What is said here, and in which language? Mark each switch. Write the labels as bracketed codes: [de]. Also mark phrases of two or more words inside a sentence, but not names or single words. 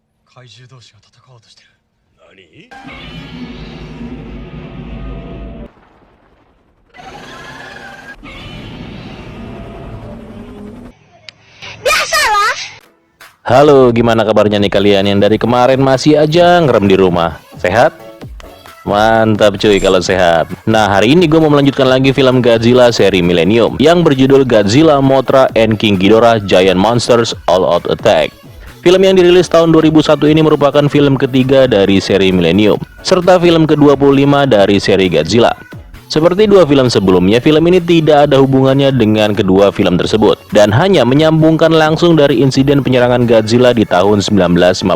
[ja] 怪獣同士が戦おうとしてる。何？ [id] Halo, gimana kabarnya nih kalian yang dari kemarin masih aja ngerem di rumah? Sehat? Mantap cuy kalau sehat. Nah, hari ini gue mau melanjutkan lagi film Godzilla seri Millennium yang berjudul Godzilla, Mothra, and King Ghidorah Giant Monsters All Out Attack. Film yang dirilis tahun 2001 ini merupakan film ketiga dari seri Millennium, serta film ke-25 dari seri Godzilla. Seperti dua film sebelumnya, film ini tidak ada hubungannya dengan kedua film tersebut dan hanya menyambungkan langsung dari insiden penyerangan Godzilla di tahun 1954.